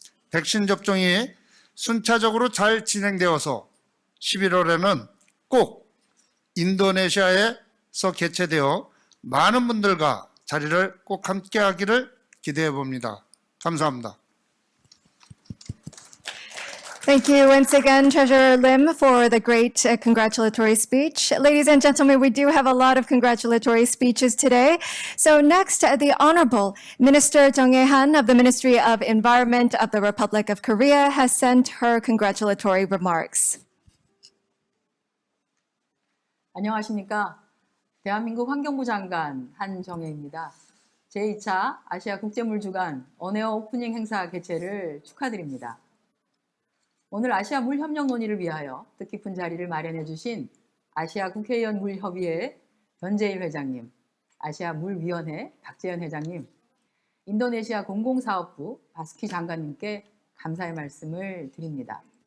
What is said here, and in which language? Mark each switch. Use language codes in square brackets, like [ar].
[ko] 백신 접종이 순차적으로 잘 진행되어서 11월에는 꼭 인도네시아에서 개최되어 많은 분들과 자리를 꼭 함께 하기를 기대해 봅니다. 감사합니다. [en] Thank you once again, Treasurer Lim, for the great congratulatory speech. Ladies and gentlemen, we do have a lot of congratulatory speeches today. So next, the Honorable Minister Jung Hae-han of the Ministry of Environment of the Republic of Korea has sent her congratulatory remarks. [ko] 안녕하십니까. 대한민국 환경부 장관 한정혜입니다. 제2차 아시아 국제물주간 언에어 오프닝 행사 개최를 축하드립니다. 오늘 아시아 물협력 논의를 위하여 뜻깊은 자리를 마련해 주신 아시아 국회의원 물협의회 변재일 회장님, 아시아 물위원회 박재현 회장님, 인도네시아 공공사업부 바스키 장관님께 감사의 말씀을 드립니다.